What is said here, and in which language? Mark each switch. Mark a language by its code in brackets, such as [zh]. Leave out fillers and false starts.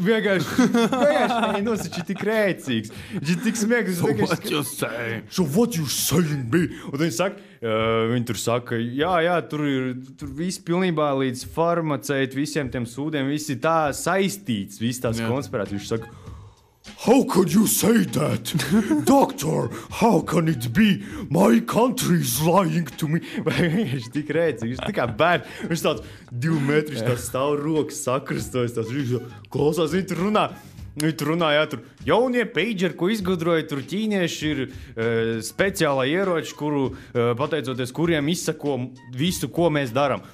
[lv] Vienkārši viņš ir tik rēcīgs. Viņš ir tik smieklīgs. [en] So what you say? So what you saying me? [lv] Un viņi tur saka, jā, tur viss pilnībā līdz farmaceitu, visiem tiem sūdiem, viss ir tā saistīts, viss tās konspirācijas. Viņš saka, [en] how could you say that? Doctor, how can it be? My country is lying to me. [lv] Viņš ir tik rēcīgs, viņš ir tā kā bērns. Viņš tāds 2 metri, viņš tāds stāv rokas sakristojas, viņš klausās, viņi tur runā. Viņi tur runā, jā, tur jaunie pageri, ko izgudroja, tur ķīnieši ir speciālā ieroči, kuru, pateicoties, kuriem izsako visu, ko mēs darām.